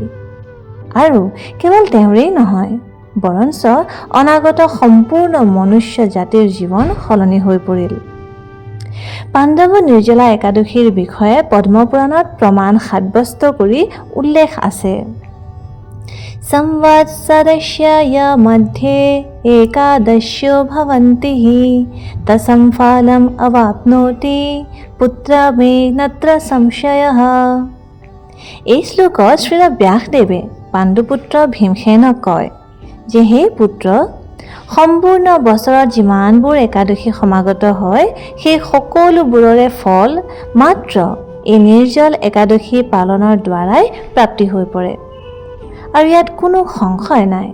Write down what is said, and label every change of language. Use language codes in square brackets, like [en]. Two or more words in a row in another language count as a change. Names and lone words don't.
[as] আৰু কেৱল তেওঁৰেই নহয়, বৰঞ্চ অনাগত সম্পূৰ্ণ মনুষ্য জাতিৰ জীৱন সলনি হৈ পৰিল। পাণ্ডৱ নিৰ্জলা একাদশীৰ বিষয়ে পদ্মপুৰাণত প্ৰমাণ সাব্যস্ত কৰি উল্লেখ আছে। [sa] সংবৎসৰস্য मध्ये एकादश्यो भवन्ति तसं फलम् अवाप्नोति पुत्रमेनत्र संशयः। [as] এই শ্লোকত শ্ৰীল ব্যাসদেৱে পাণ্ডুপুত্ৰ ভীমসেনক কয় যে হে পুত্ৰ, সম্পূৰ্ণ বছৰত যিমানবোৰ একাদশী সমাগত হয় সেই সকলোবোৰৰে ফল মাত্ৰ এই নিৰ্জল একাদশী পালনৰ দ্বাৰাই প্ৰাপ্তি হৈ পৰে, আৰু ইয়াত কোনো সংশয় নাই।